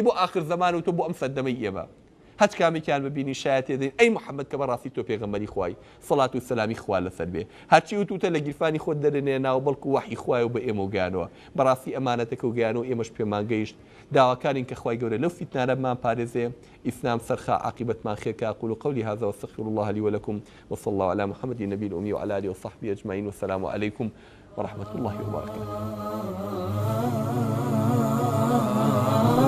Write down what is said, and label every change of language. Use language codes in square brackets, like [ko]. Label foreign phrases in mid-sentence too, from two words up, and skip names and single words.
[ckb] بۆ ئاخر زەمان و تۆ بۆ ئەم سەردەمەی ئێمە هەچ کامێکیان ببینی شایەت دێن ئەی محەممەد کە بەڕاستی تۆ پێغەمبەری خوای سەڵات و سەلامی خوا لەسەر بێ هەرچی وتوتە لە گیرفانی خۆت دەرێنێناوە بەڵکو وحی خوای و بە ئێمە و گیانەوە بەڕاستی ئەمانەتەکە و گیانەوە ئێمەش پێمان گەیشت داواکارین کە خوای گەورە لەو فیتنانەمان پارێزێ ئیسلام سەرخا عاقبەتمان خێرکە [ar] أقول قولي هذا واستغفر الله لي ولكم وصلى الله على محمد النبي الأمي وعلى آله وصحبه أجمعين والسلام عليكم ورحمة الله وبركاته